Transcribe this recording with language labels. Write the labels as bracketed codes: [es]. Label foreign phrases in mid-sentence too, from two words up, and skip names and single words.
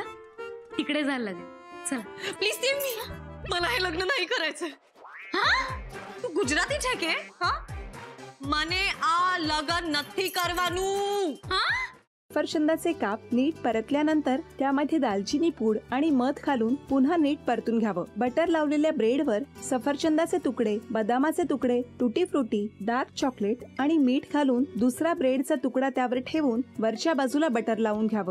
[mr] तिकडे जायला लागेल. चला प्लीज. मला हे लग्न नाही करायचं. [gu] હા તું ગુજરાતી છે કે હા મને આ લગન નથી કરવાનું. હા [mr] सफरचंदाचे काप नीट परतल्यानंतर त्यामध्ये दालचिनी पूड आणि मध घालून पुन्हा नीट परतून घ्यावं. बटर लावलेल्या ब्रेडवर सफरचंदाचे तुकडे, बदामाचे तुकडे, टुटी फ्रुटी, [en] dark chocolate [mr] आणि मीठ घालून दुसरा ब्रेडचा तुकडा त्यावर ठेवून वरच्या बाजूला बटर लावून घ्यावं.